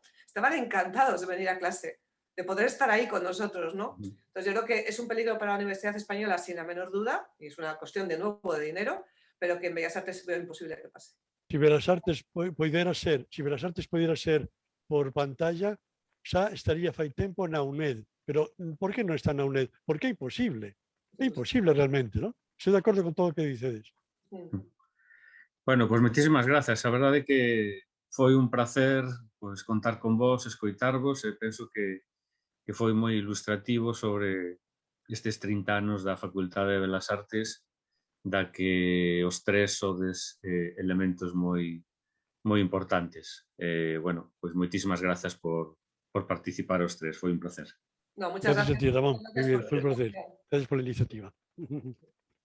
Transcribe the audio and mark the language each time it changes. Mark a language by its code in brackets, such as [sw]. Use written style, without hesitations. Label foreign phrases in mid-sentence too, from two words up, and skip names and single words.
[es] Estaban encantados de venir a clase, de poder estar ahí con nosotros, ¿no? Entonces yo creo que es un peligro para la Universidad Española sin la menor duda, y es una cuestión de nuevo de dinero, pero que en Bellas Artes veo imposible que pase. Si Bellas Artes pudiera ser por pantalla, [gl] xa estaría fai tempo na UNED. Pero por que non está na UNED? Porque é imposible. É imposible realmente, ¿no? Estou de acordo con todo o que dicedes. Bueno, pues moitísimas grazas. A verdade é que foi un placer pues, contar con vos, escoitarvos, e penso que foi moi ilustrativo sobre estes 30 anos da Facultade de Belas Artes, da que os tres sodes elementos moi importantes. Bueno, pues moitísimas grazas por participar os tres, foi un placer. [es] No, muchas Gracias a ti, gracias. Ramón. Muy bien, fue un placer. Gracias por la iniciativa.